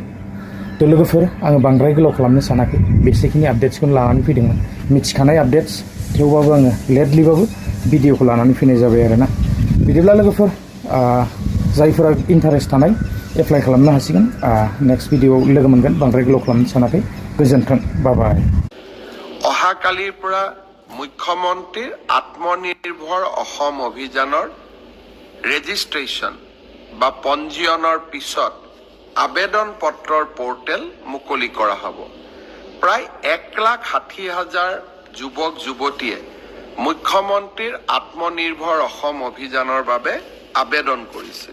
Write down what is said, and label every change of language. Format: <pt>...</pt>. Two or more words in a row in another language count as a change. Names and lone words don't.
<brx>थ' लोगोफोर आङो बांद्राय गोलाव खालामनो सानाखै, बेसेखिनि आपडेट्सखौनो लानानै फैदोंमोन। मिथिखानाय आपडेट्स थेवबाबो आङो लेटलिबाबो भिडिअखौ लानानै फैनाय जाबाय आरोना। बिदिब्ला लोगोफोर जायफोरा इन्टारेस्ट थानाय एप्लाइ खालामनो हासिगोन। नेक्स्ट भिडिअआव लोगो मोनगोन। बांद्राय गोलाव खालामनो सानाखै। गोजोन्थों, बाय।</brx> <as>অহাকালিৰ পৰা মুখ্যমন্ত্ৰীৰ আত্মনিৰ্ভৰ অসম অভিযানৰ ৰেজিষ্ট্ৰেশ্যন বা পঞ্জীয়নৰ পিছত আবেদন পত্ৰৰ পৰ্টেল মুকলি কৰা হ'ব। প্ৰায় 1,60,000 যুৱক যুৱতীয়ে মুখ্যমন্ত্ৰীৰ আত্মনিৰ্ভৰ অসম অভিযানৰ বাবে আবেদন কৰিছিল।</as>